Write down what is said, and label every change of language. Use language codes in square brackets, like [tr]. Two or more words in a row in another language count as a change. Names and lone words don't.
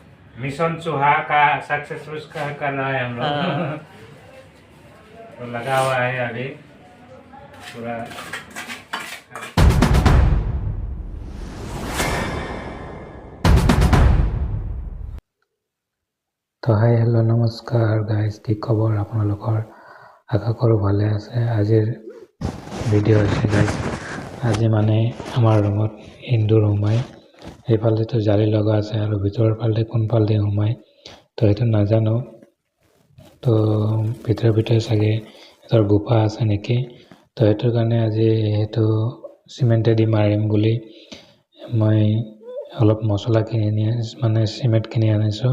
[hi] मिशन चूहा का सक्सेसफुल कर रहा है हम लोग। तो लगा हुआ है अभी पूरा। तो [en] hi hello [hi] नमस्कार गाइस, [as] কি খবৰ আপোনালোকৰ? আশা কৰোঁ ভালে আছে। আজিৰ ভিডিঅ' হৈছে গাইস, আজি মানে আমাৰ ৰুমত ইন্দুৰ সোমাই, এইফালেতো জালি লগা আছে আৰু ভিতৰৰ ফালে কোনফালে সোমাই তো সেইটো নাজানো। তো ভিতৰে চাগে এটাৰ গুফা আছে নেকি, তো সেইটোৰ কাৰণে আজি সেইটো চিমেণ্টেদি মাৰিম বুলি মই অলপ মছলা কিনি মানে চিমেণ্ট কিনি আনিছোঁ।